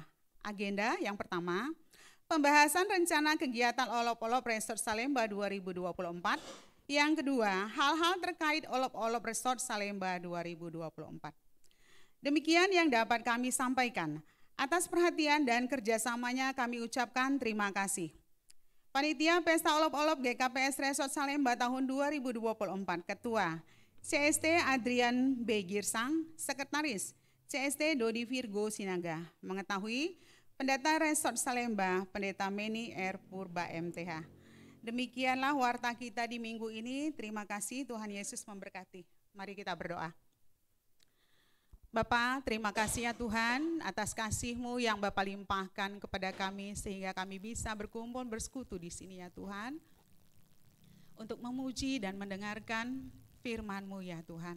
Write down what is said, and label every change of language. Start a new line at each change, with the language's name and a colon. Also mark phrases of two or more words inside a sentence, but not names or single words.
Indonesian: Agenda yang pertama, pembahasan rencana kegiatan Olop-Olop Resort Salemba 2024. Yang kedua, hal-hal terkait Olop-Olop Resort Salemba 2024. Demikian yang dapat kami sampaikan. Atas perhatian dan kerjasamanya kami ucapkan terima kasih. Panitia Pesta Olop-Olop GKPS Resort Salemba tahun 2024, Ketua CST Adrian B. Girsang, Sekretaris CST Dodi Virgo Sinaga. Mengetahui Pendeta Resort Salemba, Pendeta Meni R. Purba MTH. Demikianlah warta kita di minggu ini. Terima kasih, Tuhan Yesus memberkati. Mari kita berdoa. Bapa, terima kasih ya Tuhan atas kasih-Mu yang Bapa limpahkan kepada kami sehingga kami bisa berkumpul bersekutu di sini ya Tuhan, untuk memuji dan mendengarkan firman-Mu ya Tuhan.